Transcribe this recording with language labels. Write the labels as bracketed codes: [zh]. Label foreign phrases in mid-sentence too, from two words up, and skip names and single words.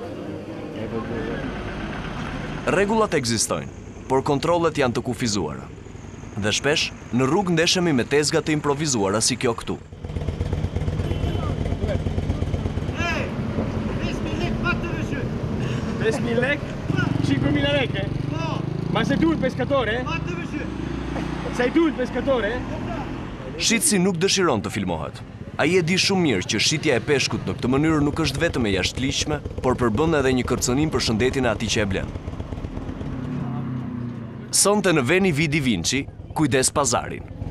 [sq] Rregullat ekzistojnë, por kontrollet janë të kufizuara. Dhe shpesh në rrugë ndeshemi me tezga të improvizuara si kjo këtu. 5.000 lek? 5.000 lek? [it] Ma sei tu il pescatore? Sei tu il pescatore? [sq] Shitsi nuk dëshiron të filmohet. Ai e di shumë mirë që shitja e peshkut në këtë mënyrë nuk është vetëm e jashtëligjshme, por përbën edhe një kërcënim për shëndetin e atij që e blen. Sonte në veni Vidi Vinci, kujdes pazarin.